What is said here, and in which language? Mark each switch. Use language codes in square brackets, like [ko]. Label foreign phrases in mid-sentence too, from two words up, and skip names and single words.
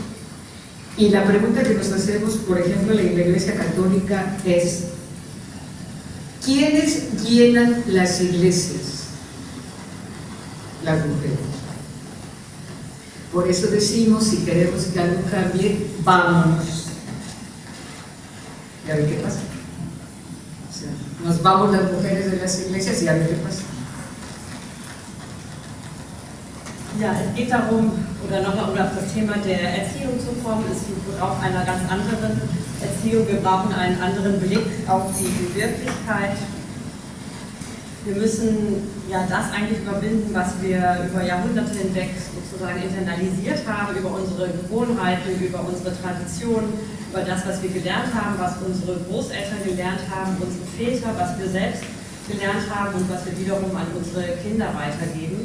[es] Y la pregunta que nos hacemos, por ejemplo, en la Iglesia Católica es: ¿quiénes llenan las iglesias? Las mujeres. Por eso decimos, si queremos que algo cambie, vámonos. ¿Y a ver qué pasa? O sea, nos vamos las mujeres de las iglesias y a ver qué pasa. [de] Ja, es geht darum, oder nochmal um auf das Thema der Erziehung zu kommen, es braucht einer ganz anderen Erziehung, wir brauchen einen anderen Blick auf die Wirklichkeit. Wir müssen ja das eigentlich überwinden, was wir über Jahrhunderte hinweg sozusagen internalisiert haben, über unsere Gewohnheiten, über unsere Traditionen, über das, was wir gelernt haben, was unsere Großeltern gelernt haben, unsere Väter, was wir selbst gelernt haben und was wir wiederum an unsere Kinder weitergeben.